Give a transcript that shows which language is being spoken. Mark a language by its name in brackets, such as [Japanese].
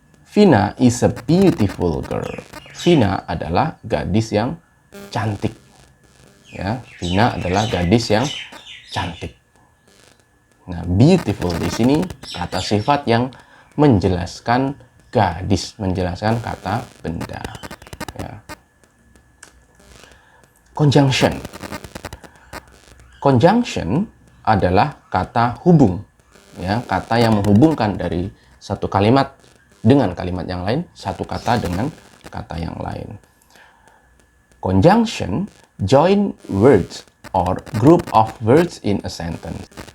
[English] Vina is a beautiful girl. [Indonesian] Vina adalah gadis yang cantik. Ya, Vina adalah gadis yang cantik. Nah, beautiful di sini kata sifat yang menjelaskan gadis, menjelaskan kata benda. Ya. Conjunction. Conjunction adalah kata hubung, ya, kata yang menghubungkan dari satu kalimat dengan kalimat yang lain, satu kata dengan kata yang lain. [English] Conjunction join words or group of words in a sentence.